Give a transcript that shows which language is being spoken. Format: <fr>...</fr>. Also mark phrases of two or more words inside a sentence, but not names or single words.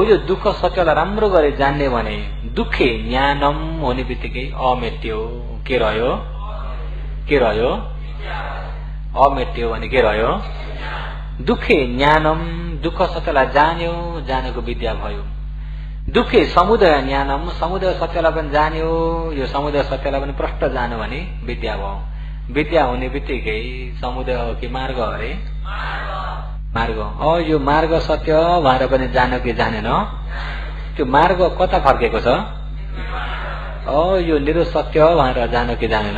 <ne>यो दुःख सत्यलाई राम्रो गरी जान्ने भने</ne> <pi>दुःखे ज्ञानम</pi> <ne>हुने बित्तिकै अमेट्यो। के रह्यो? के रह्यो? अमेट्यो भने के रह्यो?</ne> <pi>दुःखे ज्ञानम।</pi> <ne>दुःख सत्यलाई जान्यो, जानेको विद्या भयो।</ne> <pi>दुःखे समुदय ज्ञानम।</pi> <ne>समुदय सत्यलाई पनि जान्यो, यो समुदय सत्यलाई पनि प्रष्ट जान्यो भने विद्या भयो। विद्या हुने बित्तिकै समुदय हो कि मार्ग अरे? मार्ग। यो मार्ग सत्य भएर पनि जान्यो कि जानेन? त्यो मार्ग कता फर्केको छ? यो निरो सत्य भनेर जान्यो कि जानेन?</ne>